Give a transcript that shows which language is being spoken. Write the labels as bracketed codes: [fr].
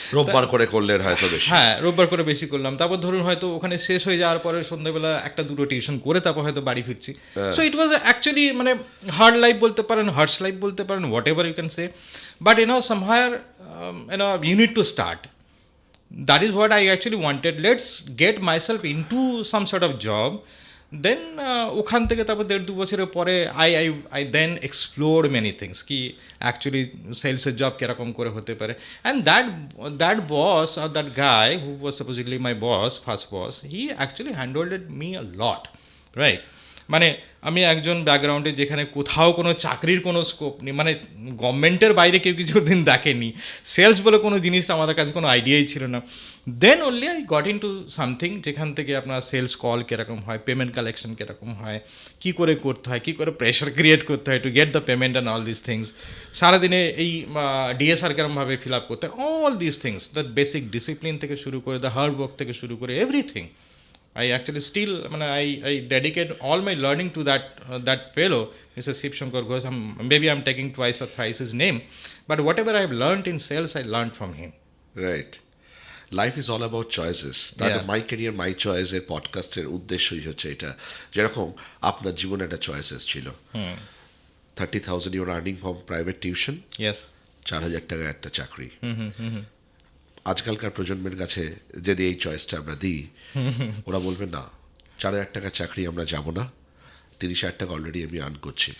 [bn] রোববার করে করলেন হয়তো বেশি, হ্যাঁ, রোববার করে বেশি করলাম। তারপর ধরুন হয়তো ওখানে শেষ হয়ে যাওয়ার পরে সন্ধ্যাবেলা একটা দুটো টিউশন করে তারপর হয়তো বাড়ি ফিরছি। [en] So it was actually মানে hard life বলতে পারেন, হার্ডস লাইফ বলতে পারেন, whatever you can say, but somewhere you need to start. That is what I actually wanted. Let's get myself into some sort of job. [bn] Then ওখান থেকে তারপর 1.5-2 বছরের পরে [en] I then explored many things, [bn] কি actually সেলসের job কীরকম করে হতে পারে। [en] And that boss or that guy who was supposedly my boss, first boss, he actually handled me a lot, right? [bn] মানে আমি একজন ব্যাকগ্রাউন্ডে যেখানে কোথাও কোনো চাকরির কোনো স্কোপ নেই, মানে গভর্নমেন্টের বাইরে কেউ কিছু দিন দেখেনি, সেলস বলে কোনো জিনিসটা আমাদের কাছে কোনো আইডিয়াই ছিল না। [en] then only I got in to something [bn] যেখান থেকে আপনার সেলস কল কীরকম হয়, পেমেন্ট কালেকশন কীরকম হয়, কী করে করতে হয়, কী করে প্রেশার ক্রিয়েট করতে হয় [en] to get the payment and all this things, [bn] সারাদিনে এই ডিএসআর কীরকমভাবে ফিল আপ করতে হয়, all this things, the basic discipline থেকে শুরু করে, দ্য হার্ড ওয়ার্ক থেকে শুরু করে, everything. [en] I actually still, I dedicate all my learning to that fellow, Mr. Shivshankar Ghosh. Maybe I'm taking twice or thrice his name, but whatever I've learned in sales, I learned from him. Right. Life is all about choices. তাহলে Yeah. [bn] My career my choice এর পডকাস্টের উদ্দেশ্যই হচ্ছে এটা, যেরকম আপনার জীবনে একটা choices ছিল, [en] 30,000 your earning from private tuition, Yes. [bn] 4,000 টাকা একটা চাকরি। আজকালকার প্রজন্মের কাছে যদি এই চয়েসটা আমরা দিই, ওরা বলবে না, 4,000 টাকা চাকরি আমরা যাব না, 30,000 টাকা অলরেডি আমি আর্ন করছি,